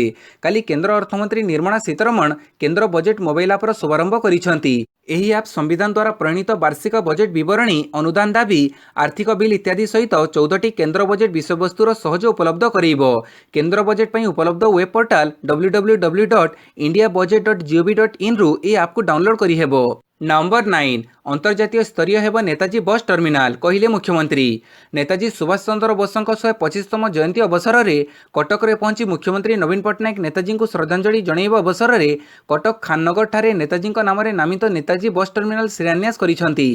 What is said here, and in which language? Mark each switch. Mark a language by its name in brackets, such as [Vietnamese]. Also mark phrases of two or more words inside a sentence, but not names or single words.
[Odia] କାଲି କେନ୍ଦ୍ର ଅର୍ଥମନ୍ତ୍ରୀ ନିର୍ମଳା ସୀତାରମଣ କେନ୍ଦ୍ର ବଜେଟ୍ ମୋବାଇଲ ଆପ୍ର ଶୁଭାରମ୍ଭ କରିଛନ୍ତି। ଏହି ଆପ୍ ସମ୍ବିଧାନ ଦ୍ୱାରା ପ୍ରଣୀତ ବାର୍ଷିକ ବଜେଟ୍ ବିବରଣୀ, ଅନୁଦାନ ଦାବି, ଆର୍ଥିକ ବିଲ୍ ଇତ୍ୟାଦି ସହିତ 14ଟି କେନ୍ଦ୍ର ବଜେଟ୍ ବିଷୟବସ୍ତୁର ସହଜ ଉପଲବ୍ଧ କରାଇବ। କେନ୍ଦ୍ର ବଜେଟ୍ ପାଇଁ ଉପଲବ୍ଧ ୱେବ୍ ପୋର୍ଟାଲ www.indiabudget.gov.in ରୁ ଏହି ଆପ୍କୁ ଡାଉନଲୋଡ୍ କରିହେବ। ନମ୍ବର 9 ଅନ୍ତର୍ଜାତୀୟ ସ୍ତରୀୟ ହେବ ନେତାଜୀ ବସ୍ ଟର୍ମିନାଲ, କହିଲେ ମୁଖ୍ୟମନ୍ତ୍ରୀ। ନେତାଜୀ ସୁଭାଷ ଚନ୍ଦ୍ର ବୋଷଙ୍କ 125ତମ ଜୟନ୍ତୀ ଅବସରରେ କଟକରେ ପହଞ୍ଚି ମୁଖ୍ୟମନ୍ତ୍ରୀ ନବୀନ ପଟ୍ଟନାୟକ ନେତାଜୀଙ୍କୁ ଶ୍ରଦ୍ଧାଞ୍ଜଳି ଜଣାଇବା ଅବସରରେ କଟକ ଖାନନଗରଠାରେ ନେତାଜୀଙ୍କ ନାମରେ ନାମିତ ନେତାଜୀ ବସ୍ ଟର୍ମିନାଲ ଶିଳାନ୍ୟାସ କରିଛନ୍ତି।